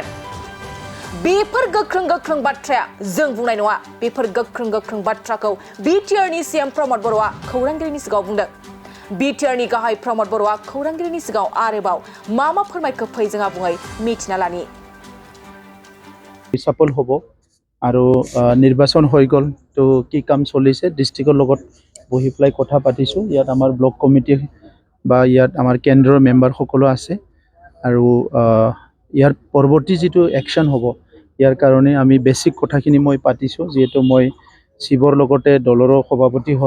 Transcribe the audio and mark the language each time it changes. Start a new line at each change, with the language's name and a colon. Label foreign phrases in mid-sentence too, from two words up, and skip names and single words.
Bodo: बेफोर गोख्रों बाथ्राया जों बुंनाय नङा। बेफोर गोख्रों बाथ्राखौ BTRनि CM प्रमद बर'आ खौरांगिरिनि सिगाङाव बुंदों। BTRनि गाहाय प्रमद बर'आ खौरांगिरिनि सिगाङाव आरोबाव मा फोरमायखो फै जोंहा बुङै मिथिना लानि।
Assamese: सफल হ'ব আৰু নিৰ্বাচন হৈ গ'ল তো কি কাম চলিছে ডিষ্ট্ৰিক্টৰ লগত বহি পেলাই কথা পাতিছোঁ। ইয়াত আমাৰ ব্লক কমিটি বা ইয়াত আমাৰ কেন্দ্ৰৰ মেম্বাৰ সকলো আছে আৰু ইয়াৰ পৰৱৰ্তী যিটো একশ্যন হ'ব ইয়াৰ কাৰণে আমি বেছিক কথাখিনি মই পাতিছোঁ, যিহেতু মই শিৱৰ লগতে দলৰো সভাপতি হয়।